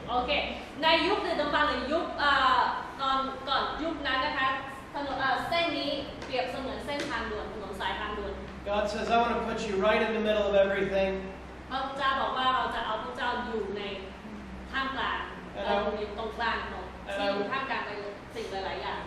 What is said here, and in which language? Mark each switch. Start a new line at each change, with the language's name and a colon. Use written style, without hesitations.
Thai: โอเคในยุคดึกดำบรรพ์หรือยุคก่อนยุคนั้นนะคะถนนเส้นนี้เปรียบเสมือนเส้นทางด่วนถนนสายทางด่วน
English: God says, I want to put you right in the middle of everything.
Thai: พระเจ้าบอกว่าเราจะเอาพระเจ้าอยู่ในท่ามกลางอยู่ตรงกลางของที่ท่ามกลางในสิ่งหลายๆอย่าง